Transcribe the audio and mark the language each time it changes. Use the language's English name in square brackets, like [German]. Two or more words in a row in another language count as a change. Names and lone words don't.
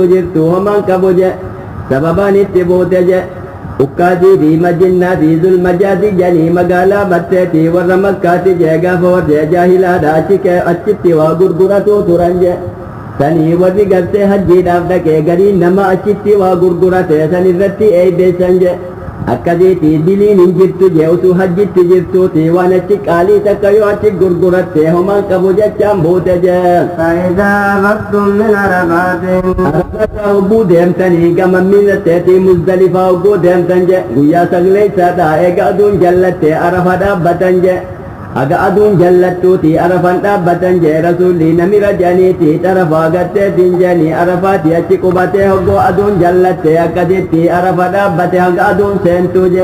[Oromo] jirtu homaan qabu je sababaan itti buute je ukkaasii fi majinnaa fi zulmajaati jedhanii magaalaa batteeti warra makkaati jee gaafa warra jaahilaadha achitti waa gurguratu turan je sanii warri gartee hajjiidhaaf dhaqee gariin nama achitti waa gurgurate san irratti eeybeessan je akkasiiti diliin hin jirtu jee utuu hajjitti jirtuuti waan achi qaalii takka yoo achi gurguratte homaan qabu jechaan buute jee [Arabic] فإذا أفضتم من عرفات [Oromo] arafata hogguu deemtanii gama miillatteetii muzdalifaa hogguu deemtan je guyyaa sagleeysaadha eega aduun jallatte arafa dhaabbatan je aga aduun jallattuuti arafan dhaabbatan je rasuulli namira jedhaniiti arafaa gatteetiin jedhanii arafaati achi qubatee hoggoo aduun jallatte akkasitti arafa dhaabbate hanga aduun seentuu je